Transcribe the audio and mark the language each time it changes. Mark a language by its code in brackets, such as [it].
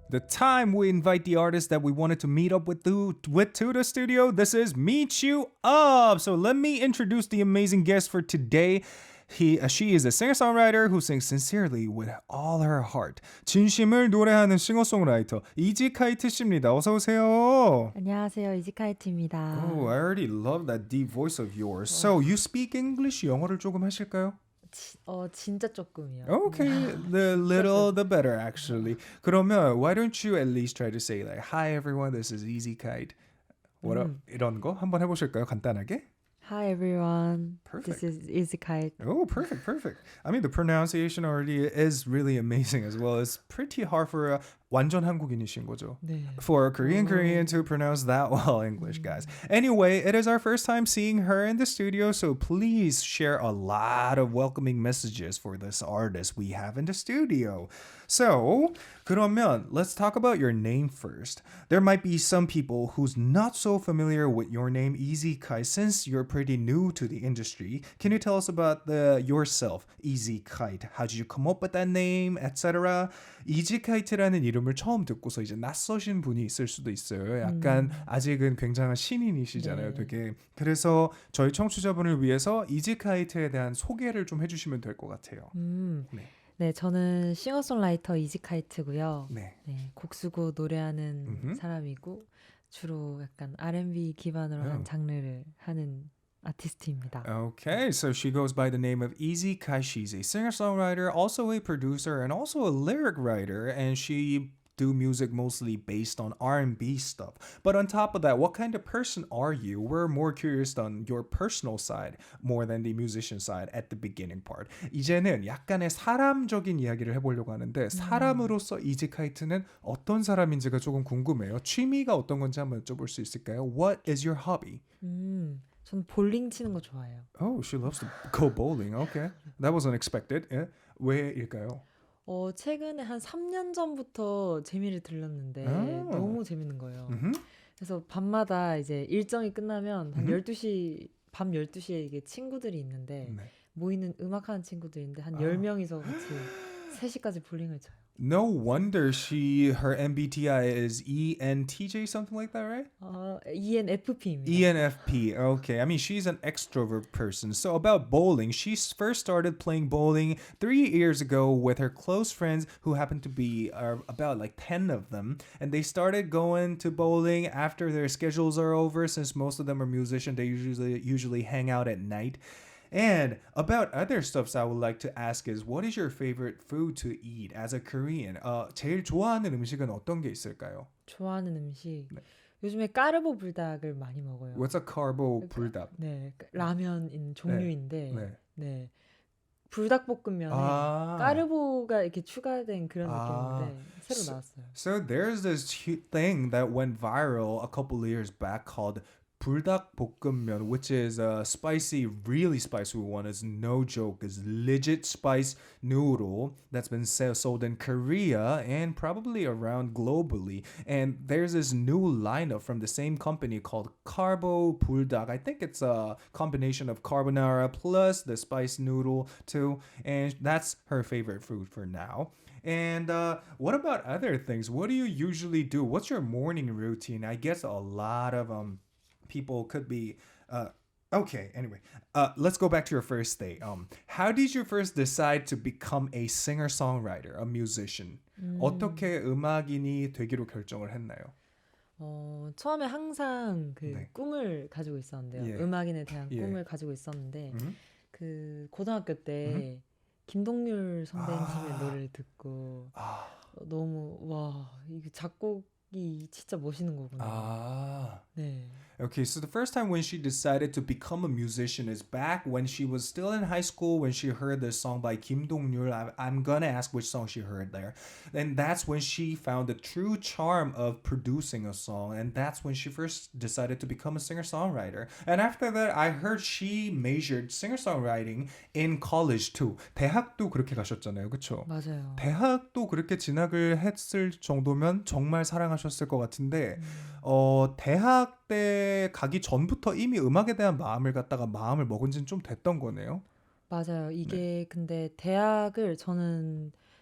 [en] The time we invite the artist that we wanted to meet up with to the studio. This is Meet You Up. So let me introduce the amazing guest for today. She is a singer-songwriter who sings sincerely with all her heart. [ko] 진심을 노래하는 싱어송라이터 이지카이트 씨입니다. 어서 오세요. 안녕하세요. 이지카이트입니다. [en] Oh, I already love that deep voice of yours. So you speak English? [ko] 영어를 조금 하실까요? 진짜 조금이요. [en] Okay, the little the better actually. [ko] 그러면 [en] why don't you at least try to say like hi everyone, this is Izykite. What up? [ko] 이런 거 한번 해보실까요? 간단하게. [en] Hi everyone. Perfect. This is Izykite. Oh, perfect. I mean, the pronunciation already is really amazing as well. It's pretty hard for a [ko] 완전 한국인이신 거죠. 네. [en] For a Korean to pronounce that well English, guys. Anyway, it is our first time seeing her in the studio, so please share a lot of welcoming messages for this artist we have in the studio. So, [ko] 그러면 [en] let's talk about your name first. There might be some people who's not so familiar with your name, Izykite, since you're pretty new to the industry. Can you tell us about yourself, Izykite? How did you come up with that name, etc.? [ko] 이지카이트라는 이름을 처음 듣고서 이제 낯서신 분이 있을 수도 있어요. 약간 아직은 굉장한 신인이시잖아요, 되게. 그래서 저희 청취자분을 위해서 이지카이트에 대한 소개를 좀 해주시면 될 것 같아요. 네, 저는 싱어송라이터 이지카이트고요. 네. 네, 곡 쓰고 노래하는 사람이고 주로 약간 R&B 기반으로 한 장르를 하는 아티스트입니다. [en] Okay, so she goes by the name of Izykite. She's a singer-songwriter, also a producer, and also a lyric writer, and she do music mostly based on R&B stuff. But on top of that, what kind of person are you? We're more curious on your personal side more than the musician side at the beginning part. [ko] 이제는 약간의 사람적인 이야기를 해보려고 하는데 사람으로서 이지카이트는 어떤 사람인지가 조금 궁금해요. 취미가 어떤 건지 한번 여쭤볼 수 있을까요? [en] What is your hobby? [ko] 저는 볼링 치는 거 좋아해요. [en] Oh, she loves to go bowling. Okay. That was unexpected. [ko] 예? 왜일까요? 최근에 한 3년 전부터 재미를 들렸는데 너무 재밌는 거예요. 그래서 밤마다 이제 일정이 끝나면 한 12시, 밤 12시에 이게 친구들이 있는데 모이는 음악하는 친구들인데 한 10명이서 같이 3시까지 볼링을 쳐요. [en] No wonder her MBTI is ENTJ, something like that, right? [ko] ENFP입니다. [en] ENFP, okay. I mean, she's an extrovert person. So about bowling, she first started playing bowling 3 years ago with her close friends who happened to be about like 10 of them. And they started going to bowling after their schedules are over. Since most of them are musicians, they usually hang out at night. And about other stuffs I would like to ask is, what is your favorite food to eat as a Korean? [ko] 제일 좋아하는 음식은 어떤 게 있을까요? 좋아하는 음식. 요즘에 까르보 불닭을 많이 먹어요. [en] What's a carbo 불닭? [ko] 네, 라면인 종류인데, 네. 네. 불닭볶음면에 까르보가 이렇게 추가된 그런 느낌인데 새로 나왔어요. [en] So there's this thing that went viral a couple of years back called 불닭볶음면, which is a spicy, really spicy one. It's no joke. It's legit spice noodle that's been sold in Korea and probably around globally. And there's this new lineup from the same company called Carbo Buldak. I think it's a combination of carbonara plus the spice noodle too. And that's her favorite food for now. And what about other things? What do you usually do? What's your morning routine? I guess a lot of people could be okay, anyway, let's go back to your first day. How did you first decide to become a singer-songwriter, a musician? [ko] 어떻게 음악인이 되기로 결정을 했나요? 처음에 항상 그 꿈을 가지고 있었는데요. 음악인에 대한 꿈을 가지고 있었는데 그 고등학교 때 김동률 선배님의 노래를 듣고 너무 와, 이게 작곡이 진짜 멋있는 거구나. 네. [en] Okay, so the first time when she decided to become a musician is back when she was still in high school when she heard this song by Kim Dong-nyul. I'm gonna ask which song she heard there. And that's when she found the true charm of producing a song. And that's when she first decided to become a singer-songwriter. And after that, I heard she majored singer-songwriting in college too. [ko] 대학도 그렇게 가셨잖아요, 그렇죠? 맞아요. 대학도 그렇게 진학을 했을 정도면 정말 사랑하셨을 것 같은데 대학 때 가기 전부터 이미 음악에 대한 마음을 먹은 지는 좀 됐던 거네요. 맞아요. 이게 근데 대학을 저는